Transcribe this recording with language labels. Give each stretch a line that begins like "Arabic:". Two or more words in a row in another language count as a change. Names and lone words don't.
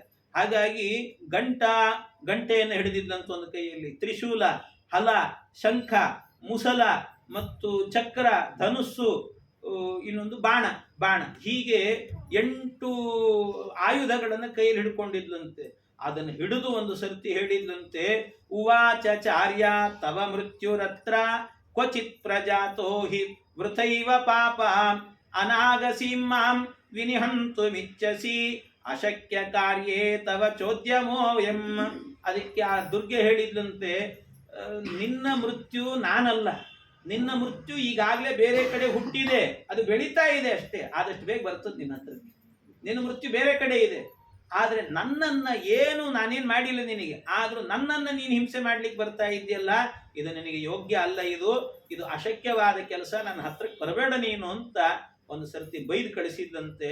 Kannada: ಹಾಗಾಗಿ ಗಂಟೆಯನ್ನು ಹಿಡಿದಿದ್ದಂತ ಒಂದು ಕೈಯಲ್ಲಿ, ತ್ರಿಶೂಲ, ಹಲ, ಶಂಖ, ಮುಸಲ ಮತ್ತು ಚಕ್ರ, ಧನುಸ್ಸು, ಇನ್ನೊಂದು ಬಾಣ, ಹೀಗೆ 8 ಆಯುಧಗಳನ್ನು ಕೈಯಲ್ಲಿ ಹಿಡ್ಕೊಂಡಿದ್ಲಂತೆ. ಅದನ್ನು ಹಿಡಿದು ಒಂದು ಸರ್ತಿ ಹೇಳಿದ್ಲಂತೆ,
Sanskrit: ಉವಾಚ ಚಾರ್ಯ ತವ ಮೃತ್ಯುರತ್ರ ಕ್ವಚಿತ್ ಪ್ರಜಾತೋ ಹಿ ವೃಥೈವ ಪಾಪ ಅನಾಗಸೀಂ ಮಾಂ ವಿನಿಹಂತು ಮಿಚ್ಚಸಿ ಅಶಕ್ಯ ಕಾರ್ಯೇ ತವ ಚೋದ್ಯಮೋಯಂ.
Kannada: ಅದಕ್ಕೆ ಆ ದುರ್ಗೆ ಹೇಳಿದ್ಲಂತೆ, ನಿನ್ನ ಮೃತ್ಯು ನಾನಲ್ಲ, ನಿನ್ನ ಮೃತ್ಯು ಈಗಾಗಲೇ ಬೇರೆ ಕಡೆ ಹುಟ್ಟಿದೆ, ಅದು ಬೆಳೀತಾ ಇದೆ ಅಷ್ಟೇ, ಆದಷ್ಟು ಬೇಗ ಬರ್ತದೆ ನಿನ್ನ ಹತ್ರಕ್ಕೆ. ನಿನ್ನ ಮೃತ್ಯು ಬೇರೆ ಕಡೆ ಇದೆ, ಆದ್ರೆ ನನ್ನನ್ನ ಏನು ನಾನೇನು ಮಾಡಿಲ್ಲ ನಿನಗೆ, ಆದ್ರೂ ನನ್ನನ್ನು ನೀನು ಹಿಂಸೆ ಮಾಡ್ಲಿಕ್ಕೆ ಬರ್ತಾ ಇದೆಯಲ್ಲ, ಇದು ನಿನಗೆ ಯೋಗ್ಯ ಅಲ್ಲ, ಇದು ಅಶಕ್ಯವಾದ ಕೆಲಸ, ನನ್ನ ಹತ್ರಕ್ಕೆ ಬರಬೇಡ ನೀನು ಅಂತ ಒಂದು ಸರ್ತಿ ಬೈದು ಕಳಿಸಿದ್ದಂತೆ.